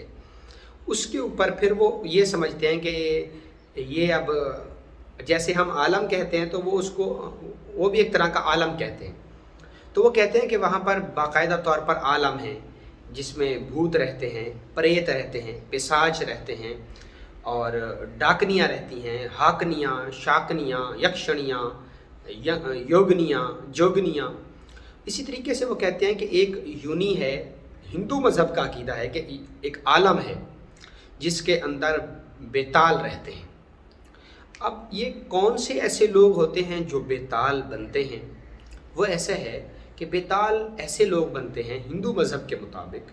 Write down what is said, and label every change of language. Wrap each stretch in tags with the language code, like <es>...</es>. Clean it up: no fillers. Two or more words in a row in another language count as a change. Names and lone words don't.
<ur>اس کے اوپر پھر وہ یہ سمجھتے ہیں کہ یہ اب جیسے ہم عالم کہتے ہیں تو وہ اس کو وہ بھی ایک طرح کا عالم کہتے ہیں، تو وہ کہتے ہیں کہ وہاں پر باقاعدہ طور پر عالم ہے جس میں بھوت رہتے ہیں، پریت رہتے ہیں، پشاچ رہتے ہیں، اور ڈاکنیاں رہتی ہیں، ہاکنیاں، شاکنیاں، یکشنیاں، یوگنیاں، جوگنیاں۔ اسی طریقے سے وہ کہتے ہیں کہ ایک یونی ہے، ہندو مذہب کا عقیدہ ہے کہ ایک عالم ہے جس کے اندر بیتال رہتے ہیں۔ اب یہ کون سے ایسے لوگ ہوتے ہیں جو بیتال بنتے ہیں؟ وہ ایسے ہے کہ بیتال ایسے لوگ بنتے ہیں ہندو مذہب کے مطابق.</ur>